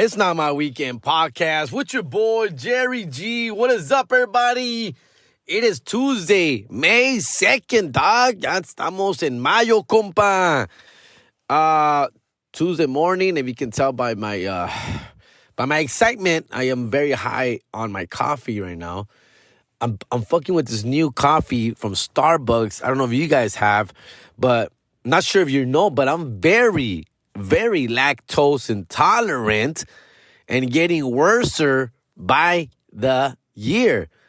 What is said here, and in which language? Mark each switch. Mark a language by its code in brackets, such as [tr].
[en] It's not my weekend podcast with your boy, Jerry G. What is up, everybody? It is Tuesday, May 2nd, dog. [es] Ya estamos en mayo, compa. [en] Tuesday morning, if you can tell by my excitement, I am very high on my coffee right now. I'm fucking with this new coffee from Starbucks. I don't know if you guys have, but I'm not sure if you know, but I'm very, very lactose intolerant and getting worser by the year.